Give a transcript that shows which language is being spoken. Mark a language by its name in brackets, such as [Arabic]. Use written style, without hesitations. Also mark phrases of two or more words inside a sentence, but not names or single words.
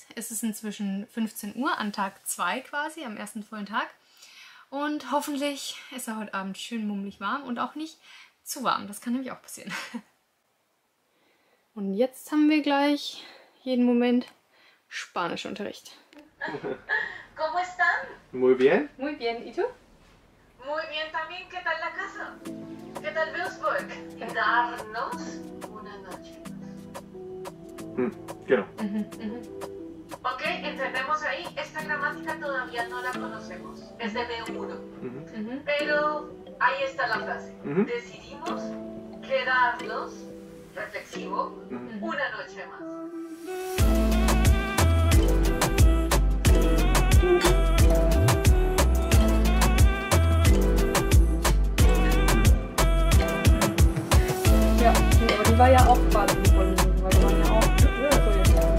[German] Es ist inzwischen 15 Uhr an Tag 2 quasi, am ersten vollen Tag. Und hoffentlich ist er heute Abend schön mummelig warm und auch nicht zu warm. Das kann nämlich auch passieren. Und jetzt haben wir gleich jeden Moment Spanischunterricht. [Spanish] ¿Cómo están? Muy bien. Muy bien, ¿y tú? Muy bien también. ¿Qué tal la casa? ¿Qué tal Würzburg? Darnos una noche. Genau. Ok, entendemos ahí. Esta gramática todavía no la conocemos. Es de B1. Pero ahí está la frase. Decidimos quedarnos, reflexivo, una noche más. [German] Ja, aber die war ja auch gerade in Polen, weil die waren ja auch so jetzt.